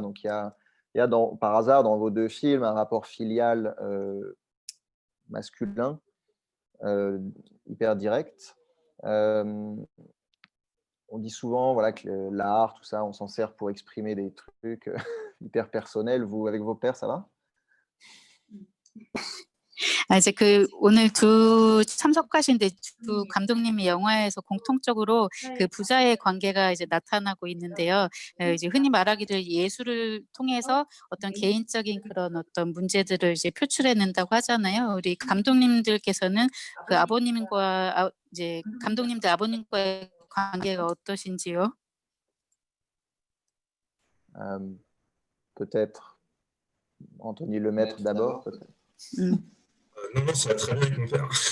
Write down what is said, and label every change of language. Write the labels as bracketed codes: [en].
[fr] Donc il y a par hasard dans vos deux films un rapport filial masculin hyper direct. On dit souvent voilà, que l'art, tout ça, on s'en sert pour exprimer des trucs hyper personnels. Vous, avec vos pères, ça va? [ko] 이제 오늘 참석하신 두 감독님이 영화에서 공통적으로 그 부자의 관계가 이제 나타나고 있는데요. 이제 흔히 말하기를 예술을 통해서 어떤 개인적인 그런 어떤 문제들을 이제 표출해낸다고 하잖아요. 우리 감독님들께서는 그 아버님과 이제 감독님들 아버님과의 관계가 어떠신지요? [fr] Peut-être Anthony Lemaître d'abord, peut-être. Non, ça va très bien avec mon père.